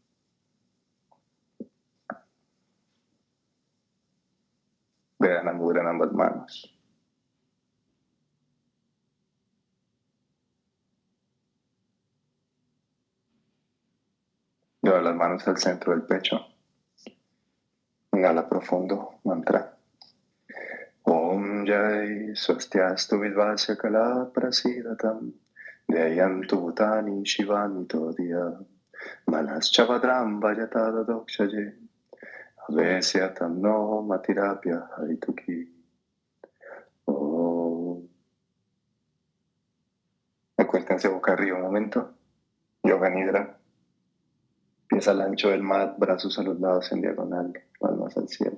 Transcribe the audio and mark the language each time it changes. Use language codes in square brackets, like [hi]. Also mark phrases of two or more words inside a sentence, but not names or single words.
[es] Vedana Mudra en ambas manos. Lleva las manos al centro del pecho. Inhala profundo, mantra. [sa] Om Jai Swastyastu Vidvasya Kala Prasidatam Dhyayantu Bhutani Shivani Todya Manaschavadram Vajatada Dokshaje Avesyatam No Matirapya Harituki. [es] Acuérdense boca arriba un momento. Yoga Nidra. Pies al ancho del mat, brazos a los lados en diagonal, palmas al cielo.